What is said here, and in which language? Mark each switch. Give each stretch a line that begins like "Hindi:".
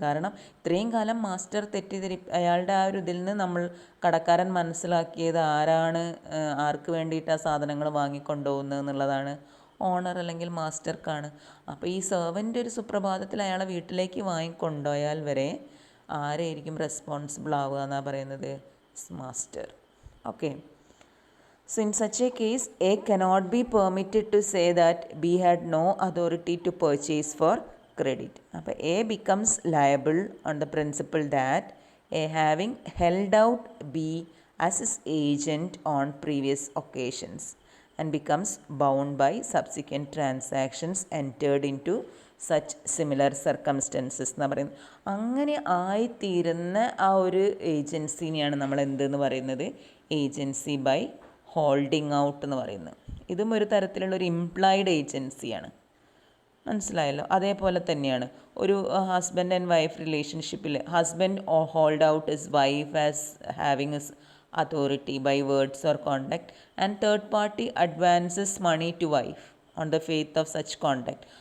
Malayalam: കാരണം ഇത്രയും കാലം മാസ്റ്റർ അയാളുടെ ആ ഒരു ഇതിൽ നിന്ന് നമ്മൾ കടക്കാരൻ മനസ്സിലാക്കിയത് ആരാണ് ആർക്ക് വേണ്ടിയിട്ട് ആ സാധനങ്ങൾ വാങ്ങിക്കൊണ്ടുപോകുന്നത് എന്നുള്ളതാണ്, ഓണർ അല്ലെങ്കിൽ മാസ്റ്റർക്കാണ്. അപ്പോൾ ഈ സെർവൻ്റ് ഒരു സുപ്രഭാതത്തിൽ അയാളെ വീട്ടിലേക്ക് വാങ്ങിക്കൊണ്ടുപോയാൽ വരെ ആരായിരിക്കും റെസ്പോൺസിബിൾ ആവുക എന്നാണ് പറയുന്നത്? Master. Okay.
English: So in such a case, A cannot be permitted to say that B had no authority to purchase for credit. അപ്പോൾ A becomes liable on the principle that A having held out B as his agent on previous occasions and becomes bound by subsequent transactions entered into such similar circumstances
Malayalam: എന്ന് പറയുന്നത്. അങ്ങനെ ആയിത്തീരുന്ന ആ ഒരു ഏജൻസിനെയാണ് നമ്മൾ എന്തെന്ന് പറയുന്നത്? Agency by holding out എന്ന് പറയുന്നത്. ഇതും ഒരു തരത്തിലുള്ള ഒരു ഇംപ്ലൈഡ് ഏജൻസിയാണ്. മനസ്സിലായല്ലോ? അതേപോലെ തന്നെയാണ് ഒരു
English: Husband and wife റിലേഷൻഷിപ്പിൽ husband hold out his wife as having his authority by words or contact and third party advances money to wife on the faith of such contact.